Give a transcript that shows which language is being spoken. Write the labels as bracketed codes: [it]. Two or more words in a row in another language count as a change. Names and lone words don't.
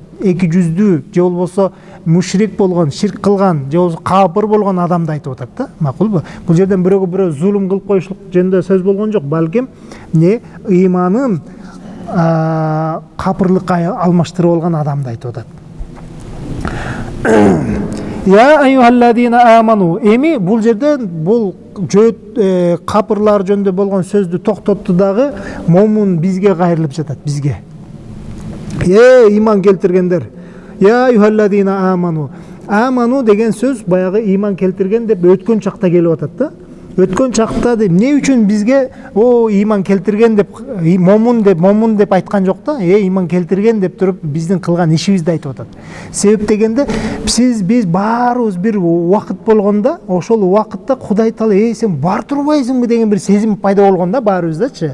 [ky] Эки жүздүү же болбосо мушрик болгон, ширк кылган, же болбосо капыр болгон адамды айтып атат да. Макулбу? Бул жерден бирөөгө бирөө зулум кылып коюшлук жөнүндө сөз болгон жок, балким ыйманын капырлыкка алмаштырып алган адамды айтып атат. [ar] يا أيها الذين آمنوا. [ky] Эми бул жерден бул капырлар жөнүндө болгон сөздү токтотту дагы момун бизге кайрылып жатат, бизге. Иман келтиргендер. [ar] يا أيها الذين آمنوا. [ky] Аману деген сөз баягы иман келтирген деп өткөн чакта келип атат да. Өткөн чакта деп эмне үчүн бизге иман келтирген деп момун деп айткан жок да. Иман келтирген деп туруп биздин кылган ишибизди айтып атат. Себеп дегенде биз баарыбыз бир убакыт болгондо, ошол убакытта Кудай Таала сен бар турбайсыңбы деген бир сезим пайда болгон да баарыбыздачы.